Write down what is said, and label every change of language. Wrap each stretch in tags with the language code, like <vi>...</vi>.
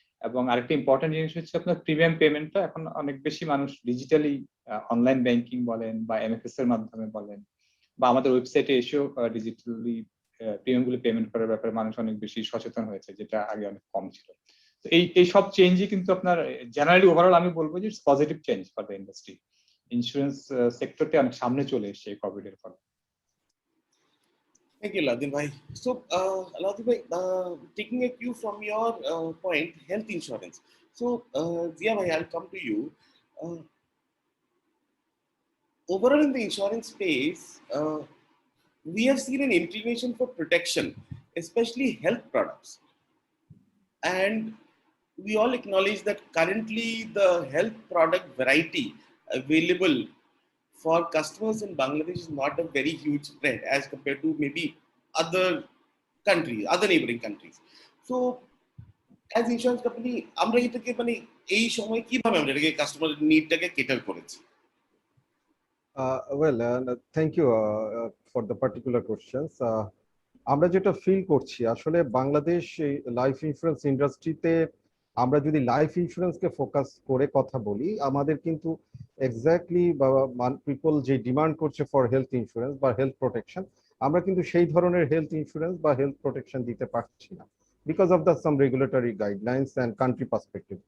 <bn>এবং আরেকটা ইম্পর্টেন্ট জিনিস হচ্ছে আপনার প্রিমিয়াম পেমেন্টটা এখন অনেক বেশি মানুষ ডিজিটালি অনলাইন ব্যাংকিং বলেন বা এমএফএস এর মাধ্যমে বলেন বা আমাদের ওয়েবসাইটে এসেও ডিজিটালি প্রিমিয়াম গুলো পেমেন্ট করার ব্যাপারে মানুষ অনেক বেশি সচেতন হয়েছে, যেটা আগে অনেক কম ছিল। তো এই সব চেঞ্জই কিন্তু আপনার জেনারেলি ওভারঅল আমি বলবো যে</bn> <en>It's positive change for the industry.</en> <bn>Insurance সেক্টরটা অনেক সামনে চলে এসেছে কোভিড এর ফলে।</bn> <en>Thank you, Alauddin Bhai. So, Alauddin Bhai, taking a cue from your point, health insurance. So, Zia Bhai, I'll come to you. Overall, in the insurance space, we have seen an inclination for protection, especially health products. And we all acknowledge that currently the health product variety available for customers in Bangladesh is not a very huge spread as compared to maybe other countries, other neighboring countries. So as insurance company</en> <bn>আমরা এটাকে মানে এই সময় কিভাবে আমরা এটাকে customer নিডটাকে cater করেছি?</bn> <en>Well, thank you for the particular questions.</en> <bn>আমরা যেটা ফিল করছি আসলে বাংলাদেশ লাইফ ইন্স্যুরেন্স ইন্ডাস্ট্রিতে আমরা যদি লাইফ ইন্স্যুরেন্সকে ফোকাস করে কথা বলি, আমাদের কিন্তু এক্স্যাক্টলি পিপল যে ডিমান্ড করছে ফর হেলথ ইন্স্যুরেন্স বা হেলথ প্রোটেকশন, আমরা কিন্তু সেই ধরনের হেলথ ইন্স্যুরেন্স বা হেলথ প্রোটেকশন দিতে পারছি না</bn> <en>Because of the some regulatory guidelines and country perspective.</en>